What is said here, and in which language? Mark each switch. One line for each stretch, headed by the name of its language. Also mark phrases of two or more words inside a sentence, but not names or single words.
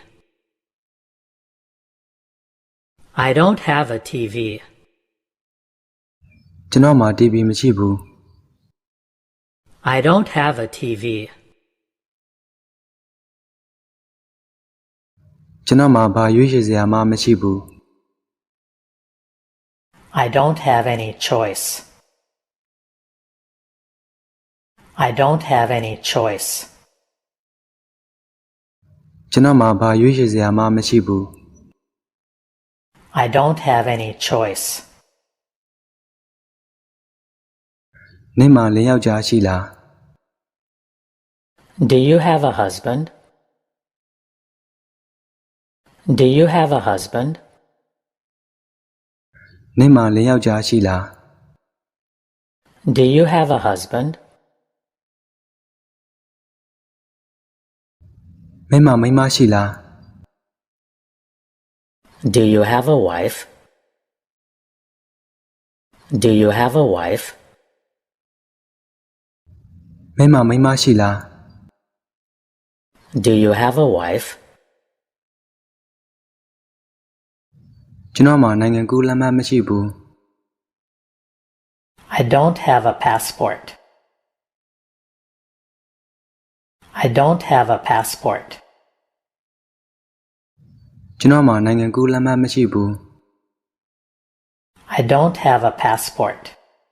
English: I don't have a TV.
Burmese: ကျွန်တော်မှာ TV မရှိဘူး
English: I don't have a TV.
Burmese: ကျွန်တော်မှာဘာရွေးချယ်စရာမှမရှိဘူး
English: I don't have any choice. I don't have any choice.
Burmese: ကျွန်တော်မှာဘာရွေးချယ်စရာမှမရှိဘူး
English: I don't have any choice.
Burmese: နင့်မှာလင်းယောက်ျားရှိလား
English: Do you have a husband? Do you have a husband?
Burmese: နင့်မှာလင်းယောက်ျားရှိလား
English: Do you have a husband?
Burmese: မင်းမှာမိန်းမရှိလား
English: Do you have a wife? Do you have a wife?
Burmese: မင်းမှာမိန်းမရှိလား
English: Do you have a wife?
Burmese: ကျွန်တော်မှာနိုင်ငံကူးလက်မှတ်မရှိဘူး
English: I don't have a passport. I don't have a passport.
Burmese: ကျွန်တော်မှာနိုင်ငံကူးလက်မှတ်မရှိဘူး
English: I don't have a passport.